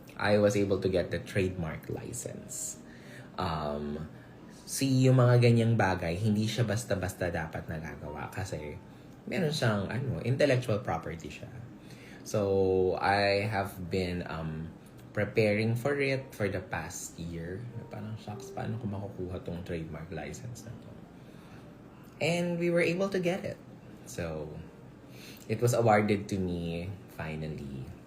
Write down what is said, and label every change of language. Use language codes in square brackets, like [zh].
[en] I was able to get the trademark license. [tl] Yung mga ganyang bagay, hindi siya basta-basta dapat nagagawa kasi meron siyang intellectual property siya. [en] So, I have been preparing for it for the past year. [tl] Parang, shucks, paano ko makukuha tong trademark license na to? [en] And we were able to get it. So, it was awarded to me finally.